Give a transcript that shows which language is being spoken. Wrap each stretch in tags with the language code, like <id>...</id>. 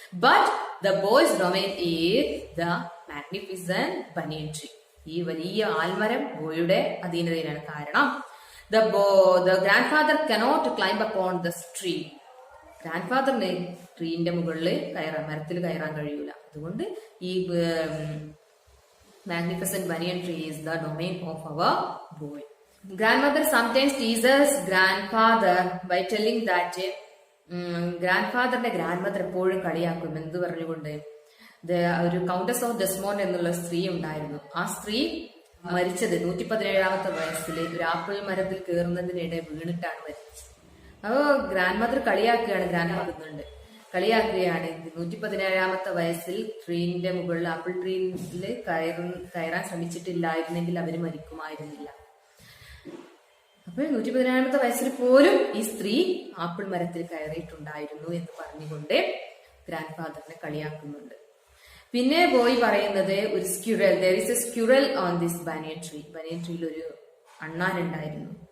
<en>But the boy's domain is the magnificent banyan tree.</en> <ml>ഈ വലിയ ആൽമരം ബോയുടെ അധീനതയിലാണ്. കാരണം</ml> <en>The grandfather cannot climb upon the tree.</en> <ml>Grand ഫാദറിന് ട്രീന്റെ മുകളിൽ മരത്തിൽ കയറാൻ കഴിയൂല. അതുകൊണ്ട് ഈ</ml> <en>magnificent banyan tree is the domain of our boy. Grandmother sometimes teases grandfather by telling that grandfatherന്റെ</en> <ml>ഗ്രാൻഡ്മദർ എപ്പോഴും കളിയാക്കും. എന്ത് പറഞ്ഞുകൊണ്ട്, ഒരു കൗണ്ടസ് ഓഫ് ഡെസ്മോണ്ട് എന്നുള്ള സ്ത്രീ ഉണ്ടായിരുന്നു. ആ സ്ത്രീ മരിച്ചത് 117 വയസ്സിൽ ഒരു ആപ്പിൾ മരത്തിൽ കയറുന്നതിനിടെ വീണിട്ടാണ് മരിച്ചത്. അപ്പോ ഗ്രാൻഡ് മദർ കളിയാക്കുകയാണ്, കളിയാക്കുകയാണ്. 117 വയസ്സിൽ ട്രീന്റെ മുകളിൽ ആപ്പിൾ ട്രീയിൽ കയറാൻ ശ്രമിച്ചിട്ടില്ലായിരുന്നെങ്കിൽ അവര് മരിക്കുമായിരുന്നില്ല. അപ്പോൾ 117 വയസ്സിൽ പോലും ഈ സ്ത്രീ ആപ്പിൾ മരത്തിൽ കയറിയിട്ടുണ്ടായിരുന്നു എന്ന് പറഞ്ഞുകൊണ്ട് ഗ്രാൻഡ് ഫാദറിനെ കളിയാക്കുന്നുണ്ട്. പിന്നെ ബോയ് പറയുന്നത് ഒരു squirrel,</ml> <en>there is a squirrel on this banyan tree.</en> <ml>banyan ട്രീയിൽ ഒരു അണ്ണാൻ ഉണ്ടായിരുന്നു.</ml>